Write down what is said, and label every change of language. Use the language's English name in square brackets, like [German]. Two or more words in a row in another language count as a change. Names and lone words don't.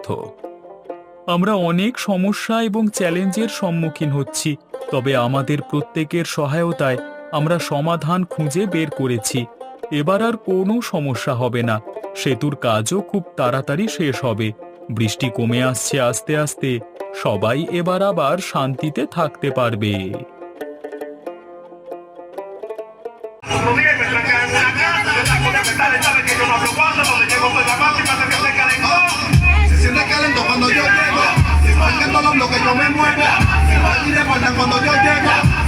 [Bangla] আমরা অনেক সমস্যা এবং চ্যালেঞ্জের সম্মুখীন হচ্ছি, তবে আমাদের প্রত্যেকের সহায়তায় আমরা সমাধান খুঁজে বের করেছি। এবার আর কোনো সমস্যা হবে না। সেতুর কাজও খুব তাড়াতাড়ি শেষ হবে। বৃষ্টি কমে আসছে আস্তে আস্তে। সবাই এবার আবার শান্তিতে থাকতে পারবে। [Spanish] Se siente calento cuando yo llego. Si están viendo lo que yo me muevo. Y recuerdan cuando yo llego.